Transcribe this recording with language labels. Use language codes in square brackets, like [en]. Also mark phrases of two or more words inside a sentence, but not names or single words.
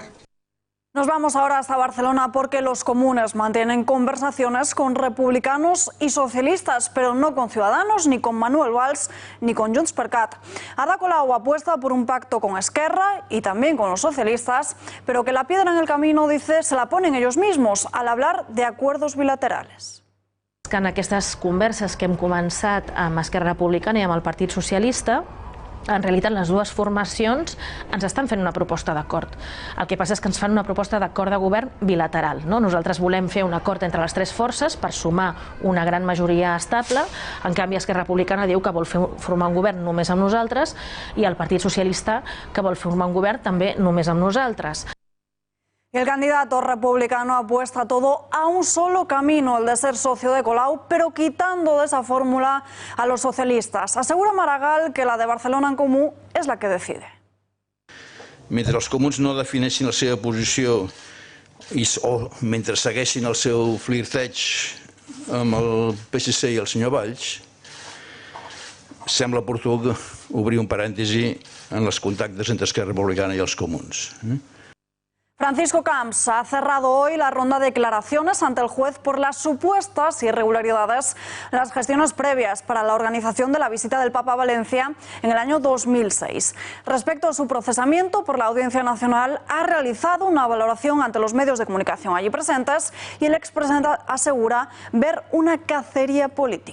[es] Nos vamos ahora hasta Barcelona porque los comunes mantienen conversaciones con republicanos y socialistas, pero no con Ciudadanos, ni con Manuel Valls, ni con Junts per Cat. Ada Colau apuesta por un pacto con Esquerra y también con los socialistas, pero que la piedra en el camino, dice, se la ponen ellos mismos al hablar de acuerdos bilaterales. [ca] En aquestes converses que hem començat amb Esquerra Republicana i amb el Partit Socialista, en realitat les dues formacions ens estan fent una proposta d'acord. El que passa és que ens fan una proposta d'acord de govern bilateral. Nosaltres volem fer un acord entre les tres forces per sumar una gran majoria estable. En canvi, Esquerra Republicana diu que vol formar un govern només amb nosaltres i el Partit Socialista que vol formar un govern també només amb nosaltres. [es] El candidato republicano apuesta todo a un solo camino, el de ser socio de Colau, pero quitando de esa fórmula a los socialistas. Asegura Maragall que la de Barcelona en Comú és la que decide. [ca] Mentre els comuns no defineixin la seva posició o mentre segueixin el seu flirteig amb el PSC i el senyor Valls, sembla oportú obrir un parèntesi en els contactes entre Esquerra Republicana i els comuns. [es] Francisco Camps ha cerrado hoy la ronda de declaraciones ante el juez por las supuestas irregularidades en las gestiones previas para la organización de la visita del Papa a Valencia en el año 2006. Respecto a su procesamiento por la Audiencia Nacional, ha realizado una valoración ante los medios de comunicación allí presentes y el expresidente asegura ver una cacería política.